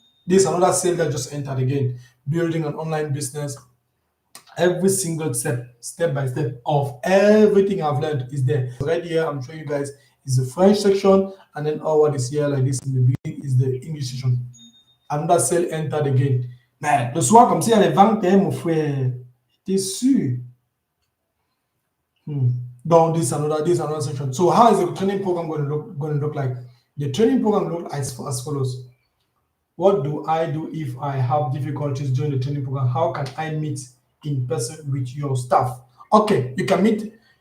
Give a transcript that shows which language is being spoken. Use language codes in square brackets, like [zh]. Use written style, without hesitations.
[en] This is another sale that just entered again. Building an online business. Every single step by step of everything I've learned is there. Right here, I'm showing you guys is the French section, and then all what is here like this in the beginning is the English section. Another sale entered again. [fr] Mais le soir, comme si elle est 21, mon frère. T'es sûr? [en] Down this another section. So how is the training program going to look like? The training program look as follows. What do I do if I have difficulties during the training program? How can I meet in person with your staff? Okay, you can meet.